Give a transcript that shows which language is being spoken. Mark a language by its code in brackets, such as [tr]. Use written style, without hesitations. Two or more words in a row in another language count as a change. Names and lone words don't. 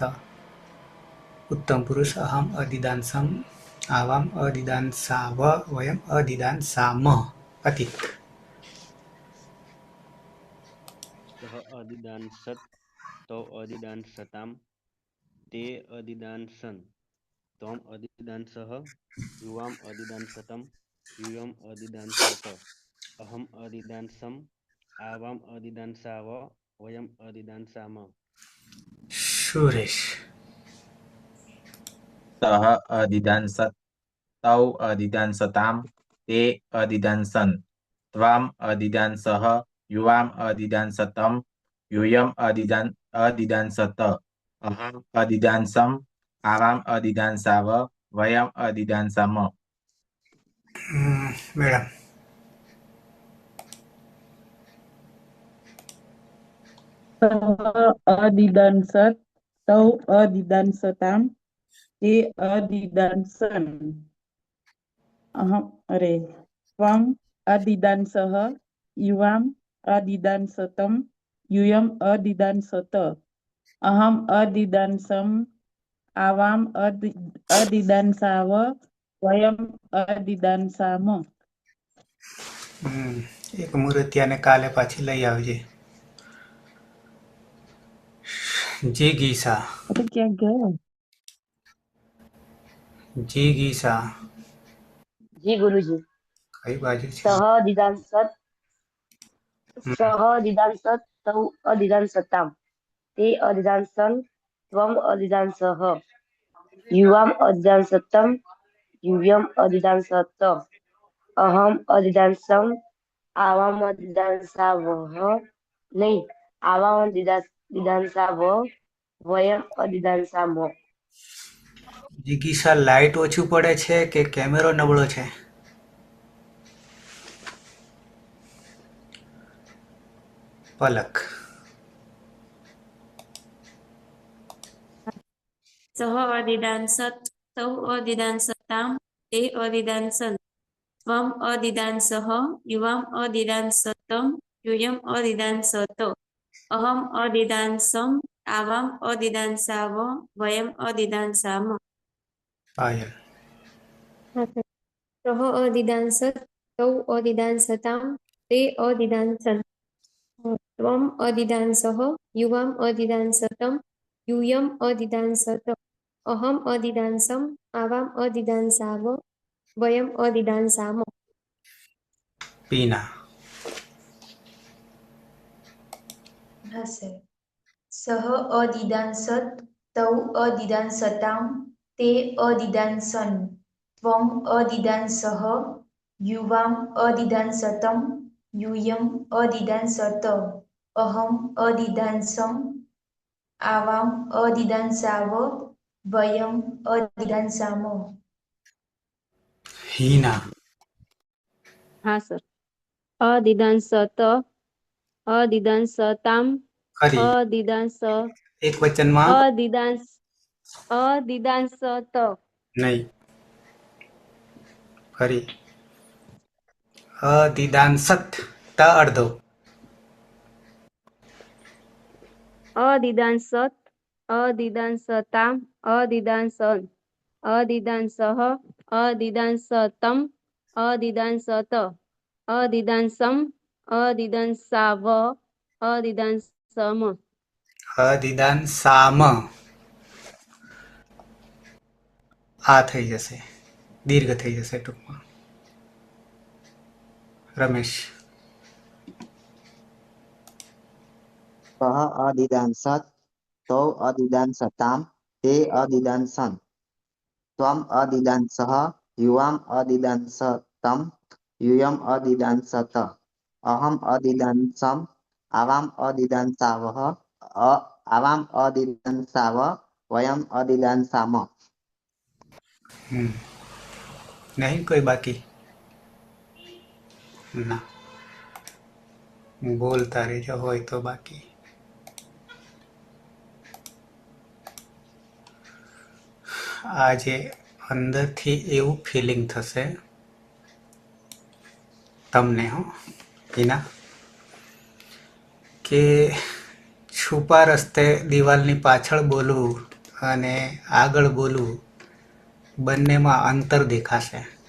[sa] उत्तम पुरुष अहम अधिदान सम आवाम अधिदान साव वयम अधिदान साम. અતિત. सह अधिदान सत तौ अधिदान सताम ते अधिदान सन. त्वम् अधिदांसः युवाम् अधिदांसतं यूयम् अधिदांसत अहम् अधिदांसम् आवाम् अधिदांसाव वयम् अधिदांसाम [gu] સુરેશ. [sa] सह अधिदांसत तौ अधिदांसताम ते अधिदांसन त्वाम अधिदांसः युवाम अधिदांसतम यूयम अधिदांसत अहम अधिदांसम आवाम अधिदांसाव वयम अधिदांसाम [gu] મેડમ [sa] सह अदिदांसत तौ अदिदांसताम ते अदिदांसन त्वम अदिदांसः युवाम अदिदांसतम यूयम अदिदांसत अहम अदिदांसम आवाम अदिदांसाव वयम अदिदांसाम [gu] એક મૂર્તિયાને કાલે પાછી લઈ આવજે. જીગીસા [hi] तो क्या गया [gu] જીગીસા જી ગુરુજી. કઈ બાજુ છે? [sa] सह दिदांसत तौ अधिदांसताम ते अधिदांसन त्वम अधिदांसः युवाम अधिदांसतम यूयम अधिदांसत अहम अधिदांसम आवाम अधिदांसावः नहीं आवाम अधिदांसाव वयम अधिदांसामो. [gu] જીગીસા લાઇટ ઓછું પડે છે કે કેમેરો નબળો છે? પલક [sa] सह अधिदांसत तौ अधिदांसताम ते अधिदांसन त्वम अधिदांसः युवाम अधिदांसतम यूयम अधिदांसत अहम अधिदांसम आवाम अधिदांसाव वयम अधिदांसाम. [gu] પાયલ હા સર. [sa] सह अधिदांसत तौ अधिदांसताम ते अधिदांसन त्वम अधिदांसः युवाम अधिदांसतम यूयम अधिदांसत अहम अधिदांसम आवाम अधिदांसाव वयम अधिदांसाम. [gu] પીના હા સર. [sa] सह अदिदांसत तौ अदिदांसताम ते अदिदांसन त्वम अदिदांसः युवाम अदिदांसतम यूयम अदिदांसत अहम अदिदांसम आवाम अदिदांसाव वयम अदिदांसामो. [gu] હીના [hi] हाँ सर [sa] अदिदांसत अदिदांसताम [gu] ખરી [sa] अदिदांस [gu] એક વચનમાં [sa] अदिदांसत [gu] નહીં. ફરી અદિદાંસત ત અડધો [sa] अदिदांसत अदिदांसताम अदिदांसन अदिदांसः अदिदांसतम अदिदांसत अदिदांसम अदिदांसाव अदिदांसम. [gu] અદિદાંસામ આ થઈ જશે, દીર્ઘ થઈ જશે ટૂંકમાં. રમેશ [sa] सह अधिदांसत तौ अधिदांसताम ते अधिदांसन त्वम अधिदांसः युवाम अधिदांसतम यूयम अदिदांसत अहम अदिदांसम आवाम अदिदांसावः आवाम अदिदांसाव वयम अदिदांसाम. [gu] નહીં કોઈ બાકી? ના, બોલતા રહેજો હોય તો બાકી. આજે અંદરથી એવું ફિલિંગ થશે તમને હિના કે છુપા રસ્તે દિવાલની પાછળ બોલવું અને આગળ બોલવું બંનેમાં અંતર દેખાશે.